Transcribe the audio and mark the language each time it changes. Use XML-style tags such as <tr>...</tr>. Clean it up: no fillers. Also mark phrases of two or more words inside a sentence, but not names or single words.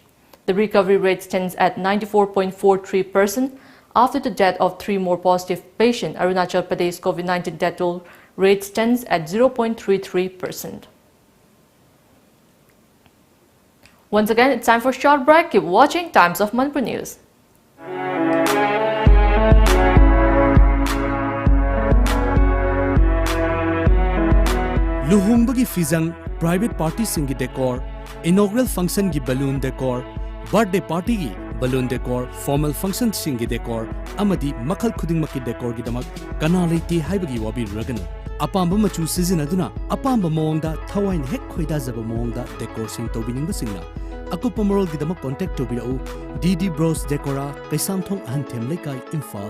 <en>The recovery rate stands at 94.43%. After the death of 3 more positive patients, Arunachal Pradesh COVID-19 death toll rate stands at 0.33%. Once again, it's time for a short break. Keep watching Times of Manipur News.</en> <mni>Luhongbagi fizang,</mni> <en>private party</en> <mni>singi decor,</mni> <en>inaugural function</en> <mni>gi</mni> <en>balloon decor, birthday party</en> <mni>gi</mni> <en>balloon decor, formal function</en> <mni>singi decor, amadi makhal khuding maki decor gi damak kanalai ti haibagi wabi raganu. Apamba machu sizinaduna, apamba moongda thawain hek khoida zaba moongda decor sing tobiningba singna. Akupa moral gi damak contact tobirau DD Bros Decora Kaisamthong Ahanthem Lekai Imphal.</mni>